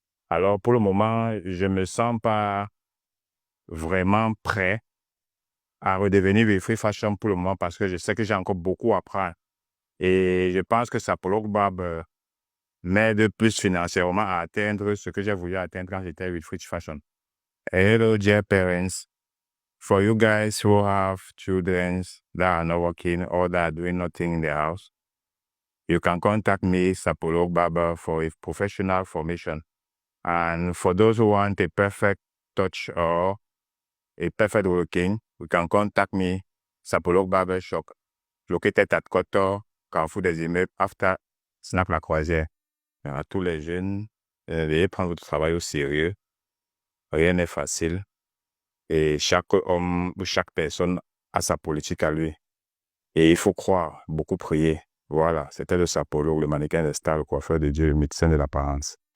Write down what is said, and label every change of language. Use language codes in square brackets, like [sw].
[fr] Alors, pour le moment, je ne me sens pas vraiment prêt à redevenir Wilfried Fashion pour le moment parce que je sais que j'ai encore beaucoup à apprendre. Et je pense que Sapolo Barber m'aide plus financièrement à atteindre ce que j'ai voulu atteindre quand j'étais Wilfried Fashion. [en] Hello, dear parents. For you guys who have children that are not working or that are doing nothing in the house, you can contact me, Sapolo Barber, for a professional formation. And for those who want a perfect touch or a perfect looking, you can contact me, Sapolo Barber Shop, located at Kotor, Carrefour des immeubles, after Snack La Croisière. [fr] À tous les jeunes, veuillez prendre votre travail au sérieux. Rien n'est facile. Et chaque homme ou chaque personne a sa politique à lui. Et il faut croire, beaucoup prier. Voilà, c'était le Sapolo, le mannequin de star, le coiffeur de Dieu, le médecin de l'apparence.